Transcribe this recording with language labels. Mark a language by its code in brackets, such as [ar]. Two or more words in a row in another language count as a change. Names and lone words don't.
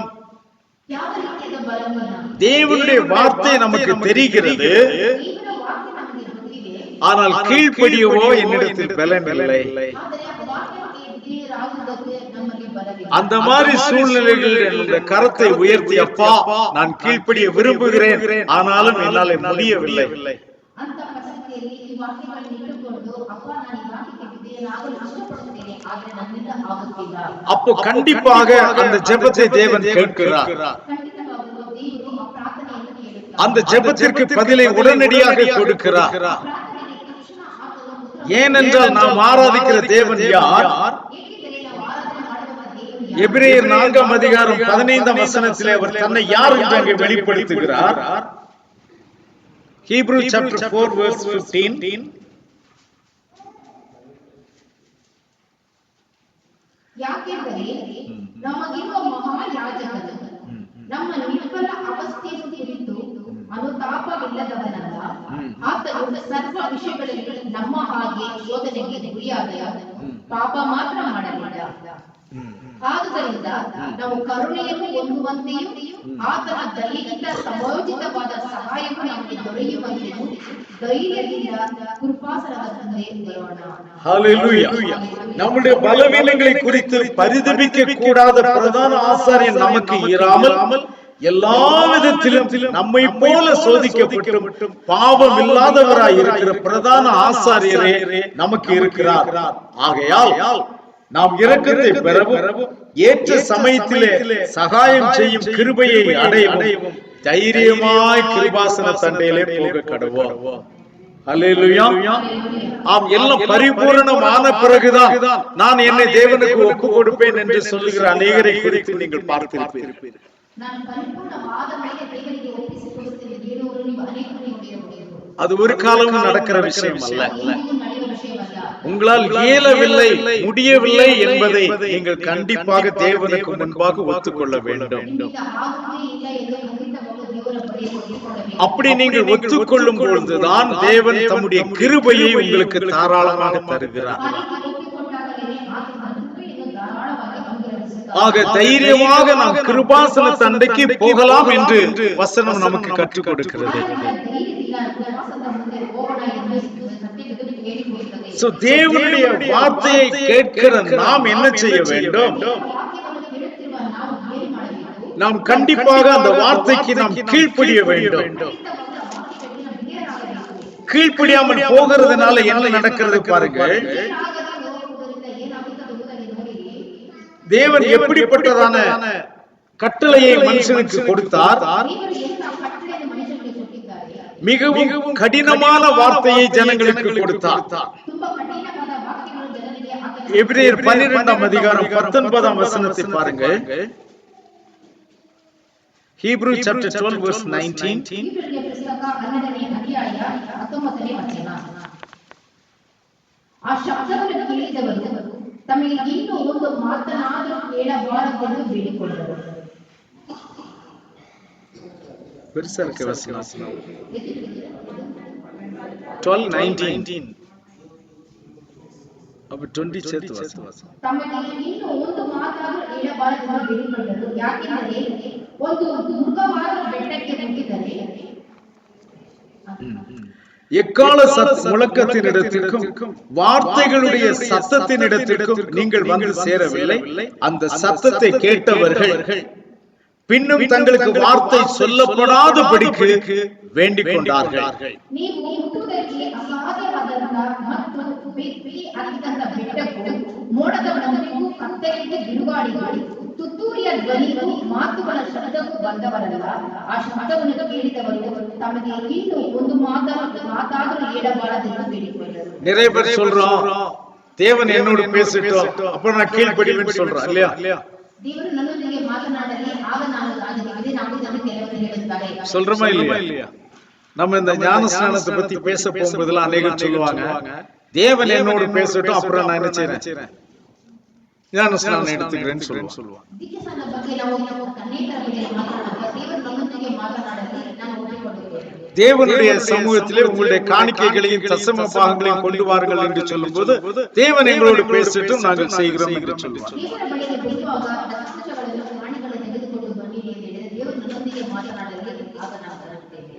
[ta] தேவனுடைய வார்த்தை நமக்கு தெரிகிறது, ஆனால் கீழ்ப்படியவோ என்னிடத்தில் பலன் இல்லை. அந்த மாதிரி சூழ்நிலைகளில் என்னுடைய கரத்தை உயர்த்தி, அப்பா நான் கீழ்ப்படிய விரும்புகிறேன், ஆனாலும் என்னால் முடியவில்லை. [kn] ಅಪ್ಪ ನಾನು ಈ ವಾಕ್ಯಕ್ಕೆ ವಿಧೇಯನಾಗಲು ಇಷ್ಟಪಡುತ್ತೇನೆ, ಆದರೆ ನನ್ನಿಂದ ಆಗುತ್ತಿಲ್ಲ. [ta] அப்போ கண்டிப்பாக அந்த ஜெபத்தை தேவன் கேட்கிறார். [kn] ಖಂಡಿತವಾಗಲೂ ದೇವರು ಆ ಪ್ರಾರ್ಥನೆಯನ್ನು ಕೇಳುತ್ತಾರೆ. [ta] அந்த ஜெபத்திற்கு பதிலை உடனடியாக கொடுக்கிறார். [kn] ಪ್ರಾರ್ಥನೆಗೆ ತಕ್ಷಣ ಆತನು [ta] ஏனென்றால் நாம் ஆராதிக்கிற தேவன் யார்? [kn] ಏಕೆಂದರೆ ನಾವು ಆರಾಧನೆ ಮಾಡುವ ದೇವರು [ta] எபிரேயர் 4ஆம் அதிகாரம் 15ஆம் வசனத்திலே அவர் தன்னை யார் என்று அங்கே வெளிப்படுத்துகிறார். [en] Hebrews chapter 4 verse 15. [kn] ಯಾಕೆಂದರೆ ನಮಗಿರುವ ಮಹಾಯಾಜಕನು ನಮ್ಮ ನಿರ್ಬಲ ಅವಸ್ಥೆಯನ್ನು ಕುರಿತು ಅನುತಾಪವಿಲ್ಲದವನಲ್ಲ. ಆತನು ಸರ್ವ ವಿಷಯಗಳಲ್ಲಿ ನಮ್ಮ ಹಾಗೆ ಶೋಧನೆಗೆ ಗುರಿಯಾದ ಪಾಪ ಮಾತ್ರ ಮಾಡಲಿಲ್ಲ. ಆದುದರಿಂದ ನಾವು ಕರುಣೆಯನ್ನು ಹೊಂದುವಂತೆಯೂ ಆತನ ದಯೆಯಿಂದ ಸಮಯೋಚಿತವಾದ ಸಹಾಯವು ನಮಗೆ ದೊರೆಯುವಂತೆಯೂ ಧೈರ್ಯದಿಂದ ಕೃಪಾಸನದ ಮುಂದೆ ಬರೋಣ. [ta] ஹல்லேலூயா. நம்முடைய பலவீனங்களை குறித்து பரிதபிக்க கூடாத பிரதான ஆசாரியன் நமக்கு இராமல் எல்லா விதத்திலும் நம்மை போல சோதிக்கப்பட்டும் பாவம் இல்லாதவராய் இருக்கிற பிரதான ஆசாரியரே நமக்கு இருக்கிறார். ஆகையால் நாம் இரக்கத்தை பெறவும் ஏற்ற சமயத்திலே சகாயம் செய்யும் கிருபையை அடையவும் தைரியமாய் கிருபாசன தண்டையிலே போக கடவோம். அல்லேலூயா. ஆம், எல்லாம் பரிபூரணமான பிறகுதான் நான் என்னை தேவனுக்கு ஒப்பு கொடுப்பேன் என்று சொல்லுகிற அநேகரை குறித்து நீங்கள் பார்த்திருப்பீர்கள். [kn] ನಾನು ಪರಿಪೂರ್ಣವಾದ ಮೇಲೆ ದೇವರಿಗೆ ಒಪ್ಪಿಸಿಕೊಡುತ್ತೇನೆ ಹೇಳುವರು ನೀವು ಅನೇಕರು ನೋಡಿರಬಹುದು. [ta] அது ஒரு காலமும் நடக்கிற விஷயம் அல்ல. [kn] ಇಂದಿಗೂ ನಡೆಯುವ ವಿಷಯವಲ್ಲ. [ta] உங்களால் இயலவில்லை, முடியவில்லை என்பதை நீங்கள் கண்டிப்பாக தேவனுக்கு முன்பாக ஒத்துக்கொள்ள வேண்டும். [kn] ನಿಮ್ಮಿಂದ ಆಗುವುದೇ ಇಲ್ಲ ಎಂದು ಖಂಡಿತವಾಗಲೂ ದೇವರ ಬಳಿಗೆ ಒಪ್ಪಿಕೊಳ್ಳಬೇಕು. [ta] அப்படி நீங்கள் ஒத்துக்கொள்ளும் பொழுதுதான் தேவன் தம்முடைய கிருபையை உங்களுக்கு தாராளமாக தருகிறார். [kn] ಆ ರೀತಿ ಒಪ್ಪಿಕೊಂಡಾಗಲೇ ಆತನ ಕೃಪೆಯನ್ನು ಧಾರಾಳವಾಗಿ ಅನುಗ್ರಹಿಸುತ್ತಾನೆ. [ta] ஆக தைரியமாக நாம் கிருபாசன தண்டைக்கு போகலாம் என்று வசனம் நமக்கு கற்றுக் கொடுக்கிறது. [kn] ಧೈರ್ಯದಿಂದ ಕೃಪಾಸನದ ಮುಂದೆ ಹೋಗೋಣ ಎಂದು ಸತ್ಯವೇದವು ಹೇಳಿಕೊಡುತ್ತದೆ. [ta] சோ தேவனுடைய வார்த்தையை கேட்கிற நாம் என்ன செய்ய வேண்டும்? [kn] ವಾಕ್ಯವನ್ನು ಕೇಳುತ್ತಿರುವ ನಾವು ಏನು ಮಾಡಬೇಕು? [ta] நாம் கண்டிப்பாக அந்த வார்த்தைக்கு நாம் கீழ்ப்படிய வேண்டும். [kn] ಖಂಡಿತವಾದ ವಾಕ್ಯಗಳಿಗೆ ನಾವು ವಿಧೇಯರಾಗಬೇಕು. [ta] கீழ்ப்படியாமல் போகிறதுனால என்ன நடக்கிறது பாருங்க. [kn] ವಿಧೇಯರಾಗದೆ ಹೋಗುವುದರಿಂದ ಏನಾಗುತ್ತದೆ ಎಂಬುದನ್ನು ನೋಡಿರಿ. [ta] தேவன் எப்படிப்பட்டதான கட்டளையை மனுஷனுக்கு கொடுத்தார்? [kn] ದೇವರು ಎಂಥ ಕಟ್ಟಳೆಯನ್ನು ಮನುಷ್ಯನಿಗೆ ಕೊಟ್ಟಿದ್ದಾರೆ. [ta] மிகவும் கடினமான வார்த்தையை ஜனங்களுக்கு கொடுத்தார். [kn] ತುಂಬಾ ಕಠಿಣವಾದ ವಾಕ್ಯಗಳು ಜನರಿಗೆ ಆತನ [ta] எபிரேயர் 12ஆம் அதிகாரம் 19ஆம் வசனத்தை பாருங்க. [en] Hebrews chapter 12 verse 19. [kn] ಇಬ್ರಿಯ ಪುಸ್ತಕ 12ನೇ ಅಧ್ಯಾಯ 19ನೇ ವಚನ. ಆ ಶಬ್ದವನ್ನು ಕೇಳಿದವರು ತಮಗೆ ಇನ್ನೂ ಒಂದು ಮಾತನಾದರೂ ಕೇಳಬಾರದೆಂದು ಬೇಡಿಕೊಂಡರು. [ta] பெருசா இருக்கு வசனம். 12:19 அப்ப 20 சேர்த்து வசனம். [kn] ತಮಗೆ ಇನ್ನೂ ಒಂದು ಮಾತಾದರೂ ಹೇಳಬಾರದೆಂದು ಬೇಡಿಕೊಂಡರು. ಯಾಕೆಂದರೆ ಒಂದು ದುರ್ಗವಾದ ಬೆಟ್ಟಕ್ಕೆ ಮುಟ್ಟಿದರೆ [ta] எக்கால முழக்கத்தின் இடத்திற்கும் வார்த்தைகளுடைய சத்தத்தின் இடத்திற்கும் நீங்கள் வந்து சேரவில்லை. அந்த சத்தத்தை கேட்டவர்கள் பின்னும் தங்களுக்கு வார்த்தை சொல்லப்படாதபடிக்கு வேண்டிக் கொண்டார்கள். [kn] ನೀವು ಮುಟ್ಟುವುದಕ್ಕೆ ಅಸಾಧ್ಯವಾದಂತಹ ಮತ್ತು ಬೆಂಕಿ ಹತ್ತಿದಂತ ಬೆಟ್ಟಕ್ಕೂ ಮೋಡದ ನಂಬಿಗೂ ಕತ್ತಲೆಗೆ ಬಿರುಗಾಳಿಗೂ ತುತ್ತೂರಿಯ ಧ್ವನಿಗೂ ಮಾತುಗಳ ಶಬ್ದಕ್ಕೂ ಬಂದವರಲ್ಲ. ಆ ಶಬ್ದವನ್ನು ಕೇಳಿದವರು ತಮಗೆ ಇನ್ನೂ ಒಂದು ಮಾತಾದರೂ ಹೇಳಬಾರದೆಂದು ಬೇಡಿಕೊಂಡರು. [ta] நிறைய பேர் சொல்றோம், தேவன் என்னோடு பேசிட்டோம் அப்ப நான் கீழ்ப்படிவேன்னு சொல்றேன் இல்லையா? [kn] ದೇವರು ನನ್ನೊಂದಿಗೆ ಮಾತನಾಡಲಿ ಆಗ ನಾನು ಅದಕ್ಕೆ ವಿಧೇಯನಾಗುವುದೆಂದು ಕೆಲವರು ಹೇಳುತ್ತಾರೆ. [ta] சொல்றோமா இல்லையா? நம்ம இந்த ஞான ஸ்நானத்தை பத்தி பேச போகும்போதெல்லாம் அநேகர் சொல்லுவாங்க, தேவன் என்னோடு பேசட்டும் அப்புறம் நான் என்ன செய்றேன் ஞான ஸ்நானம் எடுத்துக்கிறேன்னு சொல்லுவாங்க. [kn] ದೀಕ್ಷಾಸ್ನಾನದ ಬಗ್ಗೆ ನಾವು ಅನೇಕರ ಬಗ್ಗೆ ಮಾತನಾಡುವಾಗ ದೇವರು ನನ್ನೊಂದಿಗೆ ಮಾತನಾಡಲಿ ನಾನು ಒಪ್ಪಿಕೊಳ್ಳುತ್ತೇನೆ. [ta] தேவனுடைய சமூகத்திலே உங்களுடைய காணிக்கைகளையும் தசம பாகங்களையும் கொண்டு வாருங்கள் என்று சொல்லும்போது தேவன் எங்களோடு பேசட்டும் நாங்கள் செய்கிறோம் என்று சொல்லுவாங்க. [kn] ದೇವರ ಬಳಿಗೆ ಬರುವಾಗ ದಶಾಂಶಗಳನ್ನು ಪ್ರಾಣಿಗಳನ್ನು ತೆಗೆದುಕೊಂಡು ಬನ್ನಿರಿ ಎಂದು ಹೇಳಿದರೆ ದೇವರು ನನ್ನೊಂದಿಗೆ ಮಾತನಾಡಲಿ ಆಗ ನಾನು ಬರುತ್ತೇನೆ.